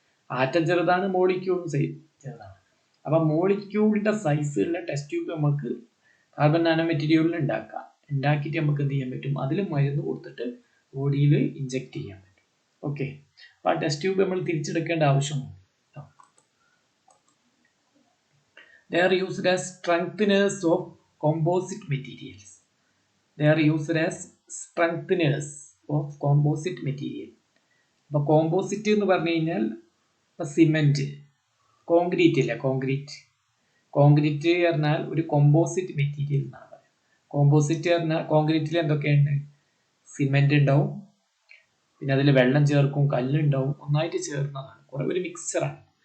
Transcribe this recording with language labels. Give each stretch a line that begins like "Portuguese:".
Malayalam: Atom ചെറുതാണ്, മോളിക്യൂളും ചെറുതാണ്. അപ്പം മോളിക്യൂളിൻ്റെ സൈസുള്ള ടെസ്റ്റ് ട്യൂബ് നമുക്ക് കാർബൺ നാനോ മെറ്റീരിയലിൽ ഉണ്ടാക്കിയിട്ട് നമുക്ക് എന്ത് ചെയ്യാൻ പറ്റും, അതിൽ മരുന്ന് കൊടുത്തിട്ട് ബോഡിയിൽ ഇഞ്ചെക്ട് ചെയ്യാൻ പറ്റും. ഓക്കെ, അപ്പം ആ ടെസ്റ്റ് ട്യൂബ് നമ്മൾ തിരിച്ചെടുക്കേണ്ട ആവശ്യമുണ്ട്.
English: They are used as strengtheners of composite materials. They are used as strengtheners of composite material.
Malayalam: അപ്പോൾ കോമ്പോസിറ്റ് എന്ന് പറഞ്ഞു കഴിഞ്ഞാൽ ഇപ്പം സിമെൻറ്റ്, കോൺക്രീറ്റ് ഇല്ല, കോൺക്രീറ്റ് പറഞ്ഞാൽ ഒരു കോമ്പോസിറ്റ് മെറ്റീരിയൽ എന്നാണ് പറയുക. കോമ്പോസിറ്റ് പറഞ്ഞാൽ കോൺക്രീറ്റിൽ എന്തൊക്കെയുണ്ട്, സിമെൻറ്റ് ഉണ്ടാവും, പിന്നെ അതിൽ വെള്ളം ചേർക്കും, കല്ലുണ്ടാവും, ഒന്നായിട്ട് ചേർന്നതാണ്, കുറേ ഒരു മിക്സ്ചറാണ്.